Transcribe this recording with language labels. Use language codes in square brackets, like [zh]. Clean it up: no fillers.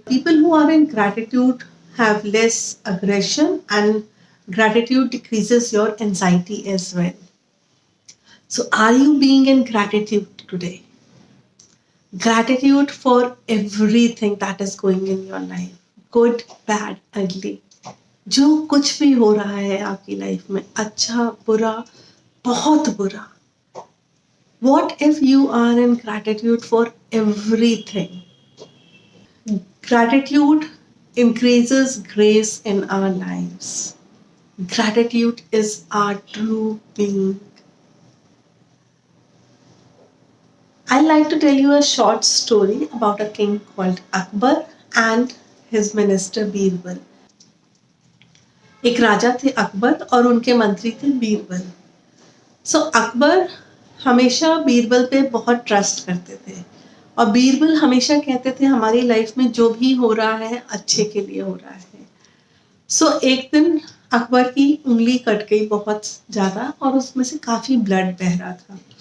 [en] People who are in gratitude have less aggression, and gratitude decreases your anxiety as well. So, are you being in gratitude today? Gratitude for everything that is going in your life, good, bad, ugly. [hi] जो कुछ भी हो रहा है आपकी life में, अच्छा, बुरा, बहुत बुरा. [en] What if you are in gratitude for everything? Gratitude increases grace in our lives. Gratitude is our true being. I'd like to tell you a short story about a king called Akbar and his minister Birbal. [hi] एक राजा थे अकबर और उनके मंत्री थे बीरबल. सो अकबर हमेशा बीरबल पे बहुत trust करते थे और बीरबल हमेशा कहते थे हमारी लाइफ में जो भी हो रहा है अच्छे के लिए हो रहा है. सो एक दिन अकबर की उंगली कट गई बहुत ज्यादा और उसमें से काफी ब्लड बह रहा था.